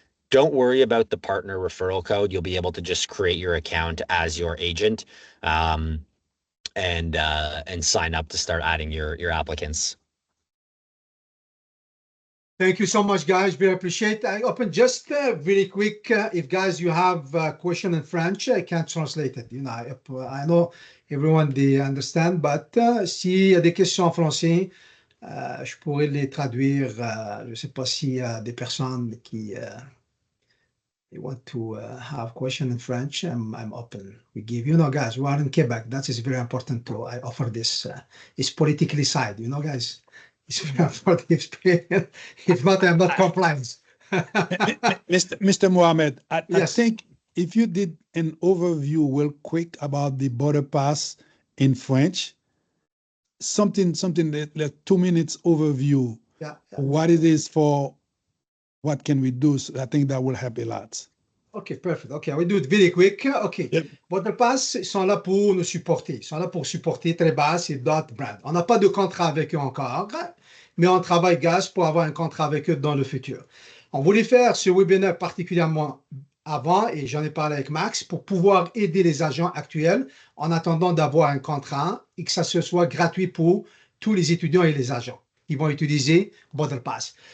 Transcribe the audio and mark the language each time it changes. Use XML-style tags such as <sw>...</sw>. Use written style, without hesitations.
<en>Don't worry about the partner referral code. You'll be able to just create your account as your agent and sign up to start adding your applicants. Thank you so much, guys. We appreciate it. I open just very quick. If guys, you have a question in French, I can't translate it. I know everyone they understand, but</en> <fr>s'il y a des questions en français, je pourrais les traduire. Je ne sais pas s'il y a des personnes qui</fr> <en>they want to have question in French. I'm open. We give, guys, we are in Quebec. That is very important too. I offer this. It's politically side, guys. It's very important experience. If not, I'm not compliant. Mr. Mohamed, I Yes. think if you did an overview real quick about the BorderPass in French, something like 2 minutes overview, Yeah. what it is for, what can we do? So I think that will help a lot. OK, perfect. OK, I will do it very quick. OK. Yep.</en> <fr>BorderPass, ils sont là pour nous supporter. Ils sont là pour supporter Trebas et d'autres brands. On n'a pas de contrat avec eux encore, mais on travaille, guys, pour avoir un contrat avec eux dans le futur. On voulait faire ce webinaire particulièrement avant, et j'en ai parlé avec Max, pour pouvoir aider les agents actuels en attendant d'avoir un contrat et que ça se soit gratuit pour tous les étudiants et les agents qui vont utiliser BorderPass.</fr>